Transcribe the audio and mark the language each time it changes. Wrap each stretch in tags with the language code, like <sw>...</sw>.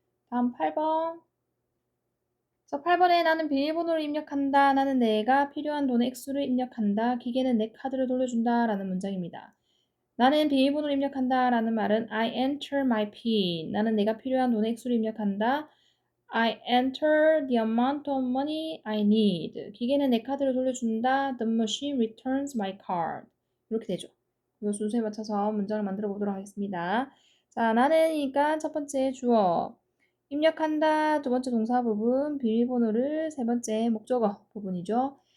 <ko>다음 8번 그래서 8번에 나는 비밀번호를 입력한다. 나는 내가 필요한 돈의 액수를 입력한다. 기계는 내 카드를 돌려준다. 라는 문장입니다. 나는 비밀번호를 입력한다 라는 말은</ko> <en>I enter my PIN.</en> <ko>나는 내가 필요한 돈의 액수를 입력한다.</ko> <en>I enter the amount of money I need.</en> <ko>기계는 내 카드를 돌려준다.</ko> <en>The machine returns my card.</en> <ko>이렇게 되죠. 이 순서에 맞춰서 문장을 만들어 보도록 하겠습니다. 자, 나는이니까 첫 번째 주어. 입력한다 두 번째 동사 부분, 비밀번호를 세 번째 목적어 부분이죠.</ko>